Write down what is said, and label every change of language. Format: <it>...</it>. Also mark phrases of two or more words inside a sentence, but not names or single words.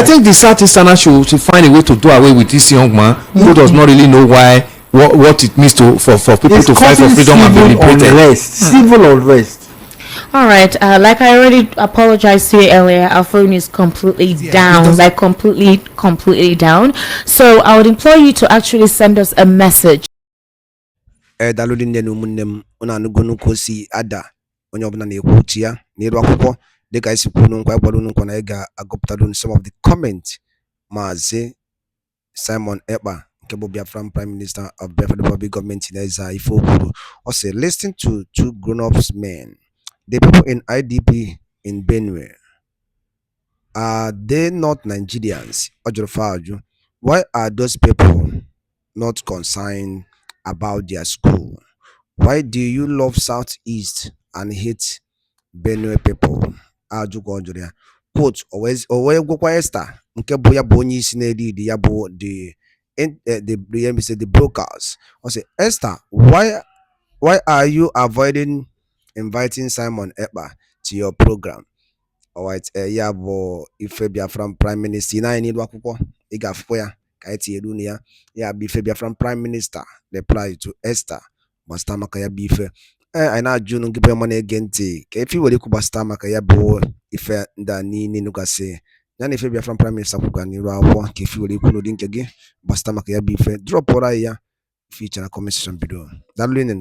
<en>think the Southeasterners should find a way to do away with this young man who does not really know what it means for people to fight for freedom and be liberated. Civil unrest. All right, like I already apologized to you earlier, our phone is completely down, like completely down. So I would implore you to actually send us a message.</en> <ig>Dalụ dị nne na ụmụnne m unu anụgo n'ụka o si ada onye ọbụla na-ekwu uche ya n'elu akwụkwọ dịka isi kwuru nkwa ịgbara unu nkwa na ị ga-agụpụtara unu</ig> <en>some of the comment</en> <ig>Maazị Simon Ekpa nke bụ</ig> <en>Biafran Prime Minister of Biafra Republic Government</en> <ig>na-eza ife o kwuru. Ọ sị</ig> <en>listen to two grown-ups men, the people in IDP in Benue, are they not Nigerians?</en> <ig>Ọ jụrụ fa ajụ.</ig> <en>Why are those people not concerned about their school? Why do you love Southeast and hate Benue people?</en> <ig>Ajụkwa ọjụrụ ya. Quote, o wee gwakwa Esther nke bụ ya bụ onye isi na-edid ya bụ</ig> <en>the brokers. O say, Esther, why are you avoiding inviting Simon Ekpa to your program? Alright,</en> <ig>ya bụ ife</ig> <en>Biafran prime minister</en> <ig>na anyị n'ilu akwụkwọ ị ga-afụkwa ya ka anyị tinyere unu ya. Ya bụ ife</ig> <en>Biafran prime minister reply to Esther</en> <ig>gbasata maka ya bụ ife. Anyị na-ajụ unu gị bụ ma na-ege ntị ka ife were ikwu gbasata maka ya bụ ife ndị a niile nụgasị ya na ife</ig> <en>Biafran prime minister</en> <ig>kwụkwa n'iru akwụkwọ ka ife were ikwu n'ụdị nke gị gbasata maka ya bụ ife drọpụrụ anyị ya ife iche na</ig> <en>comment section</en> <ig>bido.</ig>